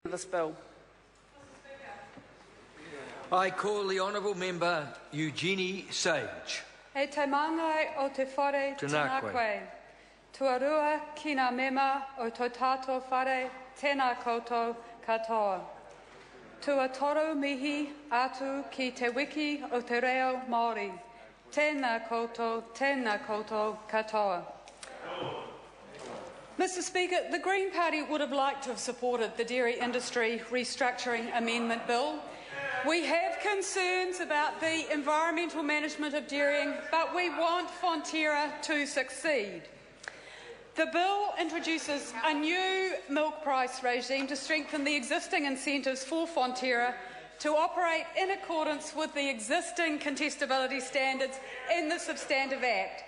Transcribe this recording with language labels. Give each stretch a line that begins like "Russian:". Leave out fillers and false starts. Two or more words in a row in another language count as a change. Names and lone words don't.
English: this bill. I call the Honourable Member Eugenie Sage.
Māori: E te mangai o te whare tēnā koe. Tuarua ki ngā mema o tō tātou whare tēnā koutou katoa. Tua toru mihi atu ki te wiki o te reo Māori. Tēnā koutou katoa.
English: Mr Speaker, the Green Party would have liked to have supported the Dairy Industry Restructuring Amendment Bill. We have concerns about the environmental management of dairying, but we want Fonterra to succeed. The bill introduces a new milk price regime to strengthen the existing incentives for Fonterra to operate in accordance with the existing contestability standards in the Substantive Act.